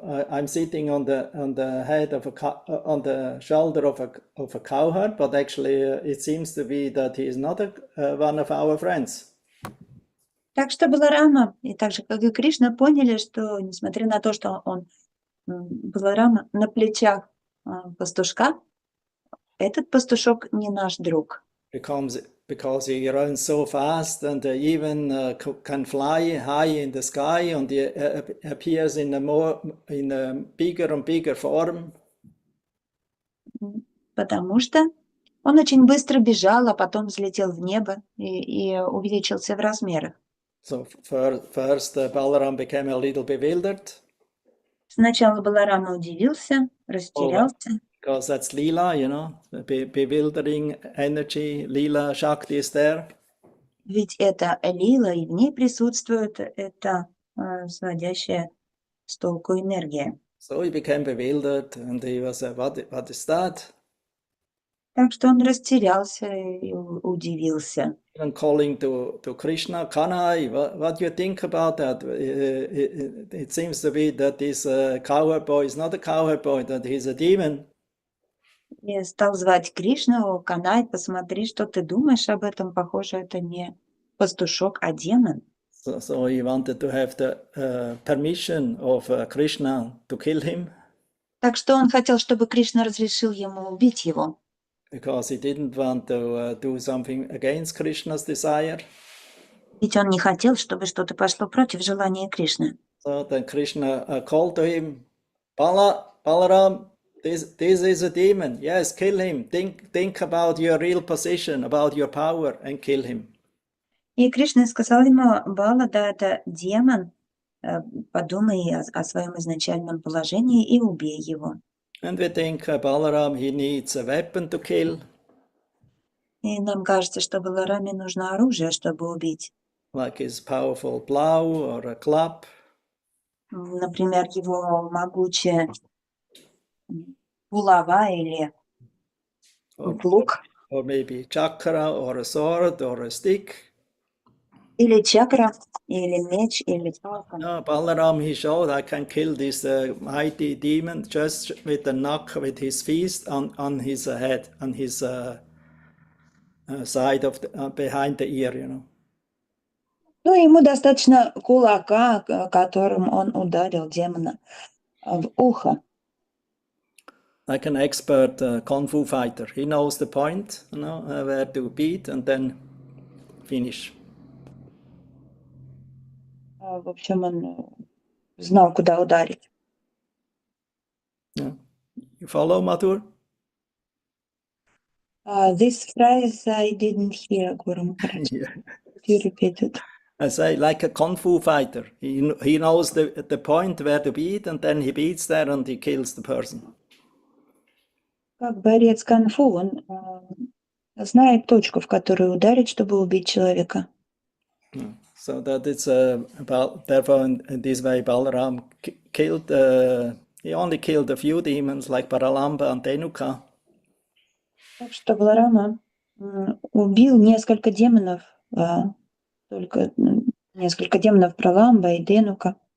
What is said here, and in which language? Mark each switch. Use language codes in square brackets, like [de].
[en] I'm sitting on the head of on the shoulder of a cowherd, but actually it seems to be that he is not one of our friends. [ru] Так что Баларама, и так же, как и Кришна, поняли, что несмотря на то, что он Баларама на плечах пастушка, этот пастушок не наш друг. [en] Because he runs so fast and even can fly high in the sky, and he appears in a bigger and bigger form. [ru] Потому что он очень быстро бежал, а потом взлетел в небо и увеличился в размерах. [en] So first Balaram became a little bewildered. [ru] Сначала Баларама удивился, растерялся. [en] Because that's Lila, bewildering energy, Lila Shakti is there. [ru] Ведь это лила, и в ней присутствует эта сводящая с толку энергия. [en] So he became bewildered, and he was, what is that? [ru] Так что он растерялся и удивился. [en] Even calling to Krishna, Kanai, what do you think about that? It seems to be that this cowherd boy is not a cowherd boy, that he's a demon. [ru] И стал звать Кришну: Канай, посмотри, что ты думаешь об этом. Похоже, это не пастушок, а демон. [en] So he wanted to have the permission of Krishna to kill him. [ru] Так что он хотел, чтобы Кришна разрешил ему убить его. [en] Because he didn't want to do something against Krishna's desire. [ru] Ведь он не хотел, чтобы что-то пошло против желания Кришны. [en] So then Krishna called to him, Balaram, this is a demon. Yes, kill him. Think about your real position, about your power, and kill him. [ru] И Кришна сказал ему: Бала, да, это демон, подумай о своем изначальном положении и убей его. [en] And we think Balaram, he needs a weapon to kill. [ru] И нам кажется, что Балараме нужно оружие, чтобы убить. [en] Like his powerful plow or a club. [ru] Например, его могучая булава или плуг. [en] Or maybe chakra or a sword or a stick. [ru] Или чакра, или меч, или палка. [en] No, Balaram, he showed, I can kill this mighty demon just with a knock with his fist on his head, on his side of behind the ear, you know. [ru] Ну, ему достаточно кулака, которым он ударил демона в ухо. [en] Like an expert kung fu fighter. He knows the point, you know, where to beat and then finish. [ru] В общем, он знал, куда ударить. [en] Yeah. You follow, Madhur? This phrase I didn't hear, Guru Maharaj. Yeah. Could you repeat it? I say like a kung fu fighter. He knows the point where to beat and then he beats there and he kills the person. [ru] Как борец кунг-фу, он знает точку, в которую ударить, чтобы убить человека. [en] So that it's therefore in this way Balaram killed, he only killed a few demons like Pralamba and Dhenuka. [ru] Так что Баларама убил несколько демонов, только несколько демонов Праламба и Денука.